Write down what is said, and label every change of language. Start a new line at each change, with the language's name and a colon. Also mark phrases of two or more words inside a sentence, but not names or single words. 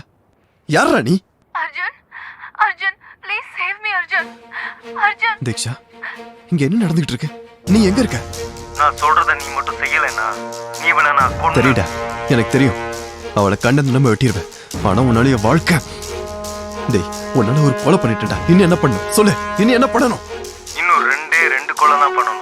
Tamil: யாரா நீ?
English: अर्जुन अर्जुन प्लीज सेव मी अर्जुन अर्जुन
Tamil: தீக்ஷா இங்க என்ன நடந்துகிட்டு இருக்கு? நீ எங்க இருக்க? நான் சொல்றத நீ மட்டும் செய்யலைன்னா நீ வேணா நான் கொன்னு தெரியுடா, எனக்கு தெரியும். அவளை கண்ட நம்ம வெட்டிடுவேன். ஆனா உன்னால என் வாழ்க்கை டேய் உன்னால ஒரு கொலை பண்ணிட்டா. இன்னும் என்ன பண்ணணும் சொல்லு, இன்னும் என்ன பண்ணணும்? இன்னும் ரெண்டு கொலை தான் பண்ணணும்.